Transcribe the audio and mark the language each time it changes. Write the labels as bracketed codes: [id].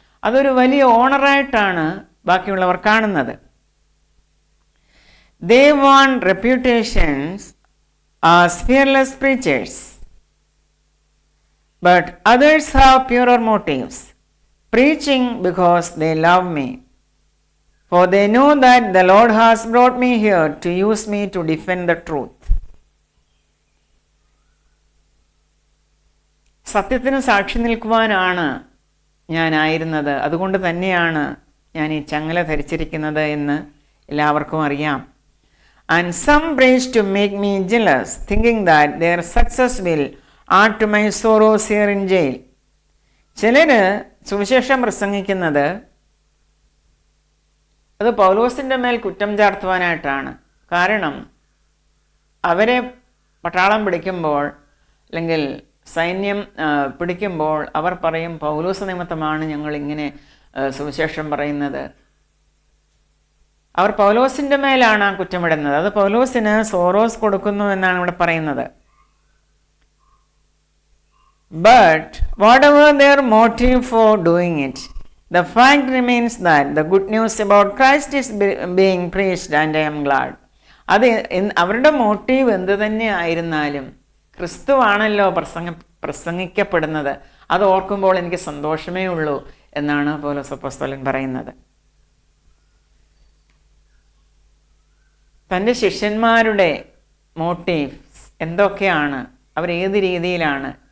[ml] അതൊരു വലിയ ഓണറായിട്ടാണ് ബാക്കിയുള്ളവർ കാണുന്നത്. [en] They want reputations as fearless preachers, but others have purer motives, preaching because they love me, for they know that the Lord has brought me here to use me to defend the truth. [ml] സത്യത്തിന് സാക്ഷി നിൽക്കുവാനാണ് ഞാനായിരുന്നത്, അതുകൊണ്ട് തന്നെയാണ് ഞാൻ ഈ ചങ്ങല ധരിച്ചിരിക്കുന്നത് എന്ന് എല്ലാവർക്കും അറിയാം. [en] And some preach to make me jealous, thinking that their success will add to my sorrows here in jail. [ml] ചിലർ സുവിശേഷം പ്രസംഗിക്കുന്നത് അത് പൗലോസിൻ്റെ മേൽ കുറ്റം ചാർത്തുവാനായിട്ടാണ്. കാരണം അവരെ പട്ടാളം പിടിക്കുമ്പോൾ അല്ലെങ്കിൽ സൈന്യം പിടിക്കുമ്പോൾ അവർ പറയും, പൗലോസ് നിമിത്തമാണ് ഞങ്ങൾ ഇങ്ങനെ സുവിശേഷം പറയുന്നത്. അവർ പൗലോസിൻ്റെ മേലാണ് ആ കുറ്റമിടുന്നത്. അത് പൗലോസിന് സോറോസ് കൊടുക്കുന്നു എന്നാണ് ഇവിടെ പറയുന്നത്. [en] But whatever their motive for doing it, the fact remains that the good news about Christ is being preached and I am glad. [ml] അത് അവരുടെ മോട്ടീവ് എന്ത് തന്നെ ആയിരുന്നാലും ക്രിസ്തുവാണല്ലോ പ്രസംഗിക്കപ്പെടുന്നത്, അത് ഓർക്കുമ്പോൾ എനിക്ക് സന്തോഷമേ ഉള്ളൂ എന്നാണ് പൗലോസ് അപ്പോസ്തലൻ പറയുന്നത്. തൻ്റെ ശിഷ്യന്മാരുടെ മോട്ടീവ്സ് എന്തൊക്കെയാണ്, അവരേത് രീതിയിലാണ്?